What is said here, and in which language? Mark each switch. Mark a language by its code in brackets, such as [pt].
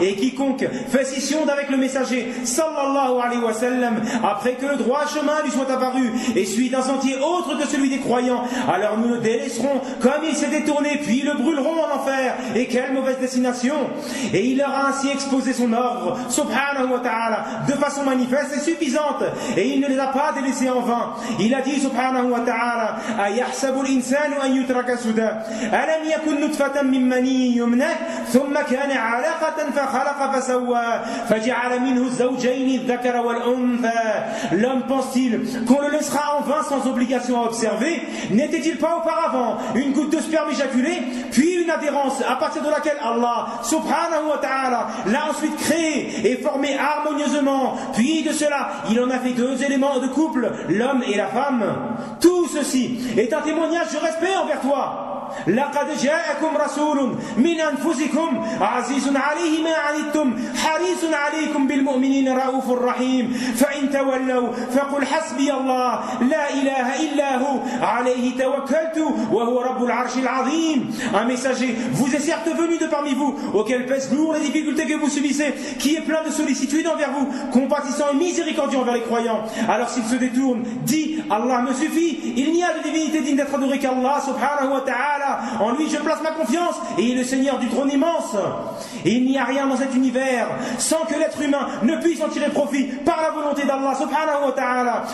[fr] Et quiconque fait scission d'avec le messager sallallahu alayhi wa sallam après que le droit chemin lui soit apparu et suit un sentier autre que celui des croyants, alors nous le délaisserons comme il s'est détourné, puis le brûlerons en enfer. Et quelle mauvaise destination! Et il leur a ainsi exposé son ordre, subhanahu wa ta'ala, de façon manifeste et suffisante. Et il ne les a pas délaissés en vain. Il a dit, [ar] subhanahu wa ta'ala, أَيَحْسَبُ الْإِنسَانُ أَنْ يُتْرَكَ سُدًى أَلَمْ يَكُنْ نُطْفَةً مِنْ مَنِيٍّ يُمْنَهُ ثُمَّ كَانَ عَلَقَةً فَخَلَقَ فَسَوَّى فَجَعَلَ مِنْهُ الزَّوْجَيْنِ الذَّكَرَ وَالْأُنثَى. [fr] L'homme pense-t-il qu'on le laissera en vain sans obligation à observer? N'était-il pas auparavant une goutte de sperme éjaculée, puis une adhérence à partir de laquelle Allah subhanahu wa ta'ala l'a ensuite créé et formé harmonieusement, puis de cela il en a fait deux éléments de couple, l'homme et la femme? Tout ceci est un témoignage de respect envers toi. [ar] لقد جاءكم رسول من أنفسكم عزيز عليه ما عنتم حريص عليكم بالمؤمنين رؤوف الرحيم فإن تولوا فقل حسبي الله لا إله إلا هو عليه توكلت وهو رب العرش العظيم. [fr] Un messager vous est certes venu de parmi vous auquel pèsent lourd les difficultés que vous subissez, qui est plein de sollicitude envers vous, compatissant et miséricordieux envers les croyants. Alors s'il se détourne, dit: Allah me suffit, il n'y a de divinité digne d'être adorée qu'Allah subhanahu wa ta'ala. En lui je place ma confiance et il est le Seigneur du trône immense. Et il n'y a rien dans cet univers sans que l'être humain ne puisse en tirer profit par la volonté d'Allah subhanahu wa ta'ala.